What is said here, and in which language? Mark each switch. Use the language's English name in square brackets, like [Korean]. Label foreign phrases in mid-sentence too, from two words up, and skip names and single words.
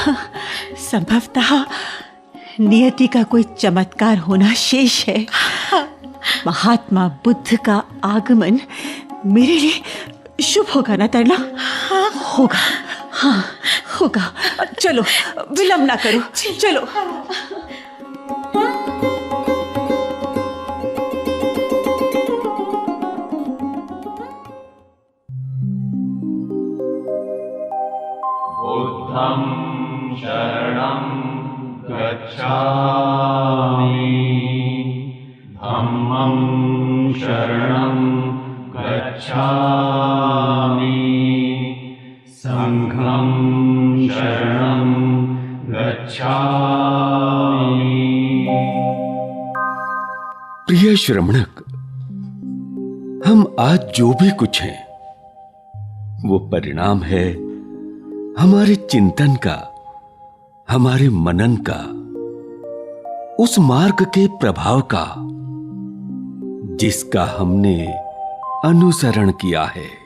[Hindi] संभवतः नियति का कोई चमत्कार होना शेष है। महात्मा बुद्ध का आगमन मेरे लिए शुभ होगा ना तरला? होगा, हाँ होगा। चलो विलंब ना करो, चलो। [Pali] बुद्धं शरणं गच्छामि, धम्मं शरणं गच्छामि, संघं शरणं गच्छामि। [Hindi] प्रिय श्रमणक, हम आज जो भी कुछ हैं वो परिणाम है हमारे चिंतन का, हमारे मनन का, उस मार्ग के प्रभाव का जिसका हमने अनुसरण किया है।